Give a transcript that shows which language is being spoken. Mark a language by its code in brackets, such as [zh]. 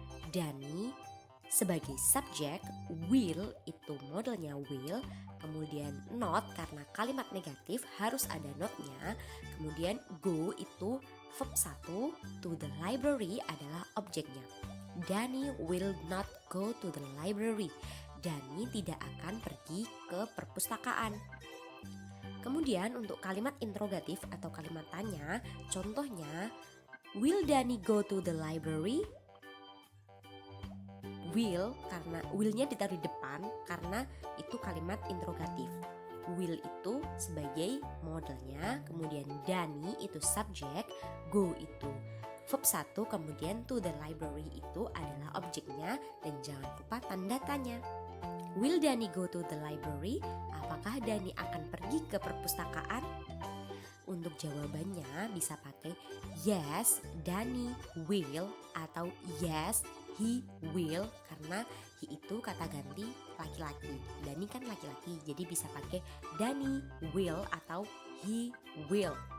[id] Dani sebagai subjek, will itu modelnya will, kemudian not karena kalimat negatif harus ada notnya, kemudian go itu verb 1, [en] to the library [id] adalah objeknya. [en] Dani will not go to the library. [id] Dani tidak akan pergi ke perpustakaan. Kemudian untuk kalimat interrogatif atau kalimat tanya, contohnya [en] will Dani go to the library? [id] Will, karena will-nya ditaruh di depan karena itu kalimat interrogatif. Will itu sebagai modelnya, kemudian Dani itu subjek, go itu verb 1, kemudian [en] to the library [id] itu adalah objeknya, dan jangan lupa tanda tanya. [en] Will Dani go to the library? [id] Apakah Dani akan pergi ke perpustakaan? Untuk jawabannya bisa pakai [en] yes, Dani will, [id] atau [en] yes, he will, [id] karena he itu kata ganti laki-laki. Dani kan laki-laki, jadi bisa pakai [en] Dani will [id] atau [en] he will.